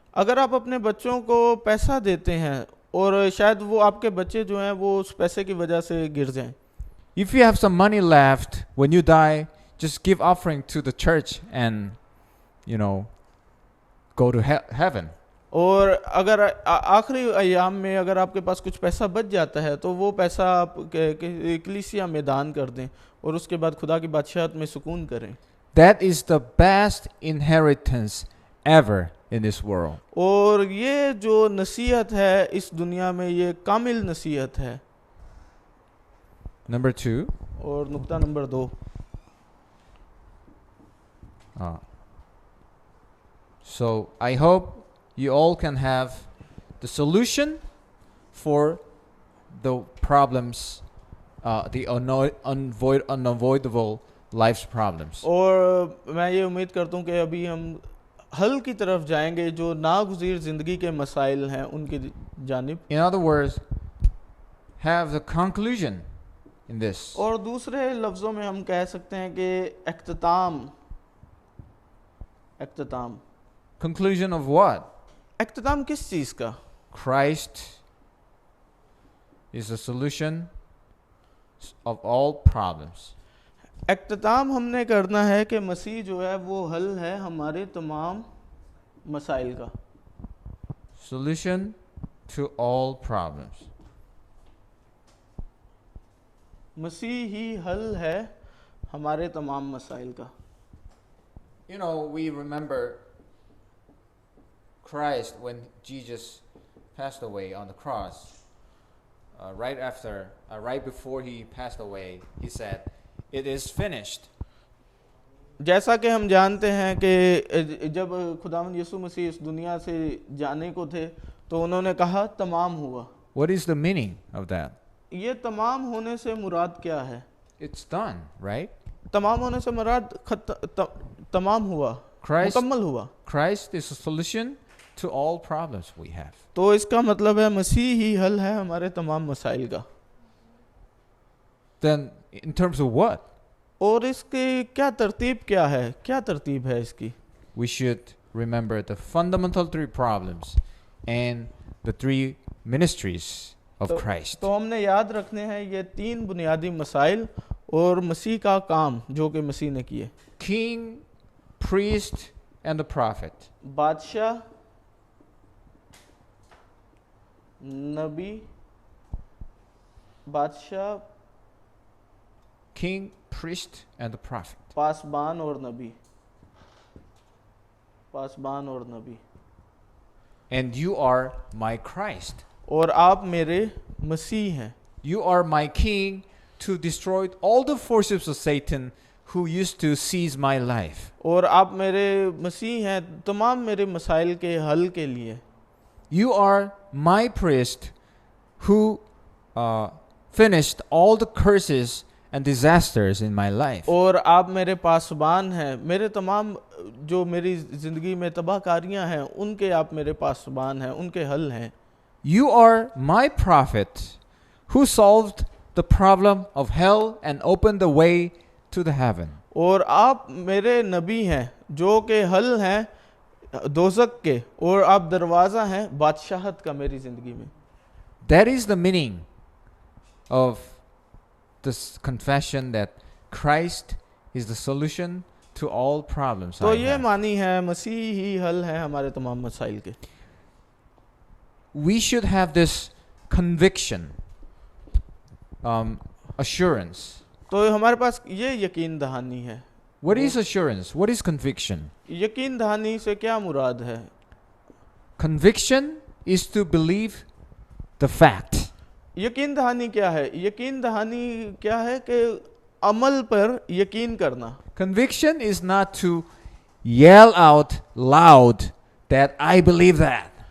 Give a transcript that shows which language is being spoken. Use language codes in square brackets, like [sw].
[hi] अगर आप अपने बच्चों को पैसा देते हैं और शायद वो आपके बच्चे जो हैं वो उस पैसे की वजह से गिर जाएं। [en] If you have some money left when you die, just give offering to the church and go to heaven. [hi] और अगर आखिरी अयाम में अगर आपके पास कुछ पैसा बच जाता है तो वो पैसा आप कलीसिया में दान कर दें और उसके बाद खुदा की बादशाहत में सुकून करें। [en] That is the best inheritance ever in this world. [hi] और ये जो नसीहत है इस दुनिया में ये कामिल नसीहत है। [en] Number 2. [hi] और नुक्ता number 2। [en] So I hope you all can have the solution for the problems, the unavoidable life's problems. [hi] और मैं ये उम्मीद करता हूँ कि अभी हम हल की तरफ जाएंगे जो नागज़ीर ज़िंदगी के मसाइल हैं उनकी जानिब। [en] In other words, have the conclusion in this. [hi] और दूसरे लफ्ज़ों में हम कह सकते हैं कि इख्तिताम। [en] Conclusion of what? [hi] इख्तिताम किस चीज़ का? [en] Christ is the solution of all problems. [hi] इख्तिताम हमने करना है कि मसीह जो है वो हल है हमारे तमाम मसाइल का। [en] Solution to all problems. [hi] मसीह ही हल है हमारे तमाम मसाइल का। [en] We remember Christ when Jesus passed away on the cross. Right before he passed away, he said, "It is finished." [hi] जैसा कि हम जानते हैं कि जब खुदावंद यीशु मसीह इस दुनिया से जाने को थे तो उन्होंने कहा तमाम हुआ। [en] What is the meaning of that? [hi] ये तमाम होने से मुराद क्या है? [en] It's done, right? [hi] तमाम होने से मुराद तमाम हुआ, मुकम्मल हुआ। [en] Christ is a solution to all problems we have. [hi] तो इसका मतलब है मसीह ही हल है हमारे तमाम मसाइल का। [en] Then in terms of what? [hi] और इसकी क्या तरतीब क्या है? क्या तरतीब है इसकी? [en] We should remember the fundamental 3 problems and the 3 ministries of Christ. [hi] तो हमने याद रखने हैं ये 3 बुनियादी मसाइल और मसीह का काम जो कि मसीह ने किए। [en] King, priest and the prophet. [hi] बादशाह, नबी, बादशाह, [en] King, priest and the prophet. [hi] पासबान और नबी, पासबान और नबी। [en] And you are my Christ. [hi] और आप मेरे मसीह हैं। [en] You are my king to destroy all the forces of Satan who used to seize my life. [hi] और आप मेरे मसीह हैं तमाम मेरे मसाइल के हल के लिए। [en] You are my priest who finished all the curses and disasters in my life. [hi] और आप मेरे पासबान हैं, मेरे तमाम जो मेरी ज़िंदगी में तबाहकारियां हैं उनके आप मेरे पासबान हैं, उनके हल हैं। [en] You are my prophet who solved the problem of hell and opened the way to the heaven. [hi] और आप मेरे नबी हैं जो के हल हैं दोज़ख के, और आप दरवाज़ा हैं बादशाहत का मेरी ज़िंदगी में। [en] That is the meaning of this confession that Christ is the solution to all problems. [hi] तो [en] I [hi] ये [en] have. [hi] मानी है मसीह ही हल है हमारे तमाम मसाइल के। [en] We should have this conviction, assurance. [hi] तो हमारे पास ये यकीन दहानी है। [en] What is assurance? What is conviction? [hi] यकीन दहानी से क्या मुराद है? [en] Conviction is to believe the fact. [hi] यकीन दहानी क्या है? यकीन दहानी क्या है कि अमल पर यकीन करना। [en] Conviction is not to yell out loud that I believe that.